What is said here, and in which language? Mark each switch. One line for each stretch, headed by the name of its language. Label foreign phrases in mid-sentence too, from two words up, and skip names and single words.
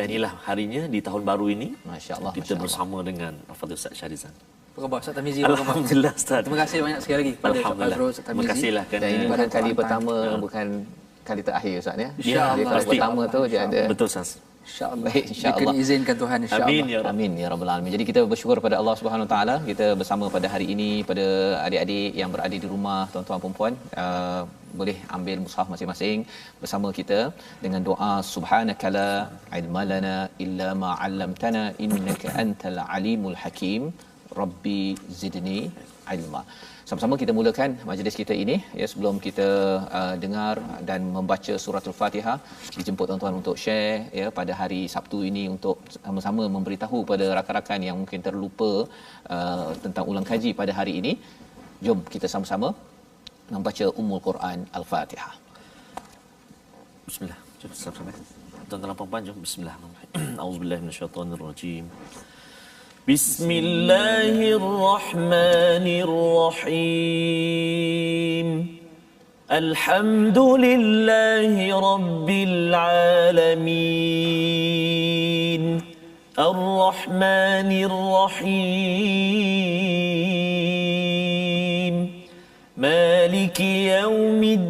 Malay: Dan inilah harinya di tahun baru ini. Masya-Allah. Kita bersama dengan Al-Fadhil Ustaz Syahrizan. Apa khabar Ustaz Tamizi? Apa khabar? Alhamdulillah Ustaz. Terima kasih banyak sekali lagi kepada Ustaz Fazrul, Ustaz Terima Tamizi. kasihlah Dan kerana ini bukan kali Quran Time. pertama, bukan kali terakhir Ustaz ya. InsyaAllah. Jadi kalau Pasti. pertama tu dia ada. Betul Ustaz. InsyaAllah. Baik, insya-Allah. Jika diizinkan Tuhan insya-Allah.
Arabic: آمين يا رب. آمين يا رب العالمين.
Malay: Jadi kita bersyukur pada
Arabic: الله سبحانه وتعالى
Malay: kita bersama pada hari ini pada adik-adik yang berada di rumah, tuan-tuan puan-puan, boleh ambil mushaf masing-masing bersama kita dengan doa
Arabic: سبحانك لا علم لنا إلا ما علمتنا إنك أنت العليم الحكيم رب زدني علما.
Malay: Sama-sama kita mulakan majlis kita ini ya, sebelum kita dengar dan membaca surah Al-Fatihah, dijemput tuan-tuan untuk share ya pada hari Sabtu ini untuk sama-sama memberitahu pada rakan-rakan yang mungkin terlupa tentang ulang kaji pada hari ini. Jom kita sama-sama membaca Ummul Quran Al-Fatihah. Bismillah. Jom sama-sama. Tuan-tuan dan puan-puan jom bismillahirrahmanirrahim.
Arabic: أعوذ بالله من الشيطان الرجيم. بسم الله الرحمن الرحيم الحمد لله رب العالمين الرحمن الرحيم مالك يوم